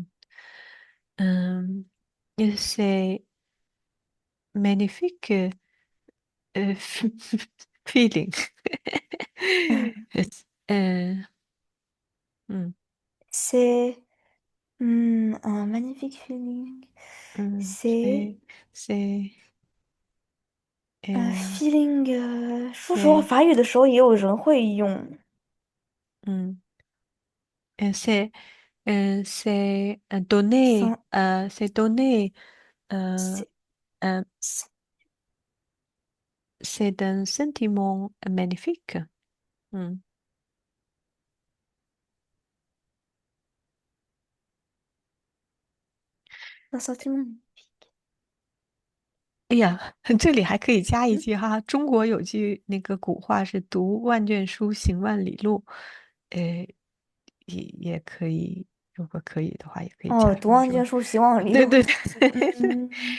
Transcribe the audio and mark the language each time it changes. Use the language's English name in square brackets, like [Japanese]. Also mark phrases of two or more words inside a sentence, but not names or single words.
[French] Euh, et c'est magnifique euh, feeling. Euh, hmm, C'est un magnifique feeling. C'est c'est, c'est, un euh, feeling， [Chinese] 说实话， [French] c'est, [Chinese] 法语的时候也有人会用。 [French] hmm, c'est, donner, Sen- c'est donner, euh, C'est un- c'est c'est un sentiment magnifique. Hmm. un sentiment. [Chinese] 哎呀，这里还可以加一嗯句哈，中国有句那个古话是“读万卷书，行万里路”，呃，也可以，如果可以的话，也可以加哦，读上这个。万卷书，行万里路。对对对，嗯，